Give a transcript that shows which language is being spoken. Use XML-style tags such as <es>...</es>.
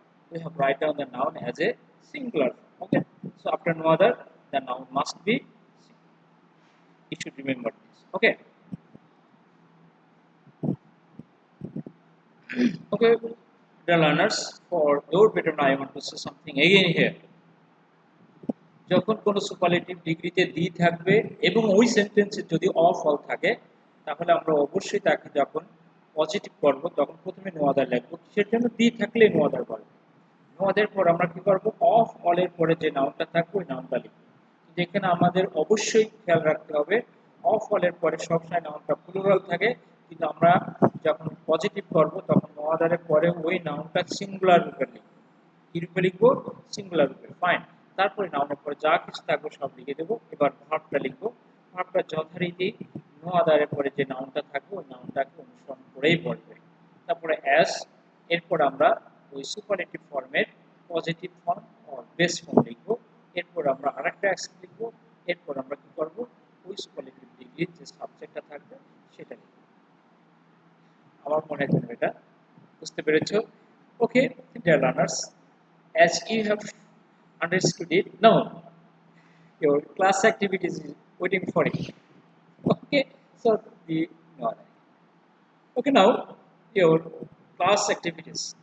<en>We have write down the noun as a singular. Okay, so after no other, the noun must be singular. You should remember this. Okay. Okay, dear learners, for your betterment, I want to say something again here.</en> <bn>যখন কোনো superlative ডিগ্রিতে দি থাকবে এবং ওই সেন্টেন্সে যদি of all থাকে তাহলে আমরা অবশ্যই তাকে যখন পজিটিভ করব তখন প্রথমে নো আদার লিখব কিসের জন্য দি থাকলে নো আদার বলবো নো আদার পর আমরা কি করব অফ অল এর পরে যে নাউনটা থাকবে ওই নাউনটা লিখব কিন্তু এখানে আমাদের অবশ্যই খেয়াল রাখতে হবে অফ অল এর পরে সবসময় নাউনটা প্লুরাল থাকে কিন্তু আমরা যখন পজিটিভ করব তখন নো আদারের পরে ওই নাউনটা সিঙ্গুলার রূপে লিখব কি রূপে লিখব সিঙ্গুলার রূপে ফাইন তারপরে নাউনের পরে যা কিছু থাকবে সব লিখে দেবো এবার ভার্বটা লিখবো ভার্বটা যথারীতি নো আদারের পরে যে নাউনটা থাকবে ওই নাউনটাকে অনুসরণ করেই বলবে তারপরে অ্যাস এরপর আমরা ওই সুপারলেটিভ ফর্মের positive form or base form লিখবো এরপর আমরা আরেকটা অ্যাকশন লিখবো এরপর আমরা কি করব করব ওই সুপারলেটিভ ডিগ্রির যে সাবজেক্টটা থাকবে সেটা নিয়ে। আমার মনে হয় তুমি এটা বুঝতে পেরেছো।</bn> <en>Okay, dear learners, as you have understood it, now your class activities is waiting for it. Okay, so the no, okay, now your class activities.</en>